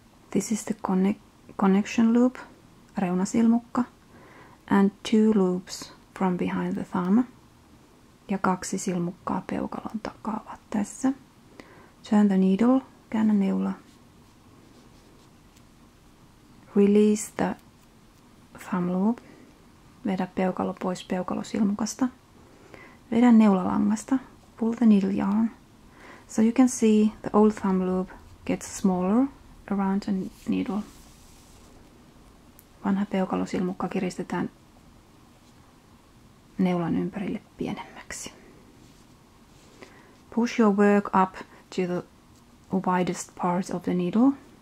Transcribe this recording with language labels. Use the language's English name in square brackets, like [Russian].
[English] This is the connection loop, reunasilmukka, and 2 loops from behind the thumb. [Finnish] Ja 2 silmukkaa peukalon takaa ovat tässä. [English] Turn the needle, [Finnish] käännä neula. [English] Release the thumb loop. [Finnish] Vedä peukalo pois peukalosilmukasta. Vedä neulalangasta. [English] Pull the needle yarn. So you can see the old thumb loop gets smaller around the needle. [Finnish] Vanha peukalosilmukka kiristetään neulan ympärille pienemmäksi. [English] Push your work up to the widest part of the needle.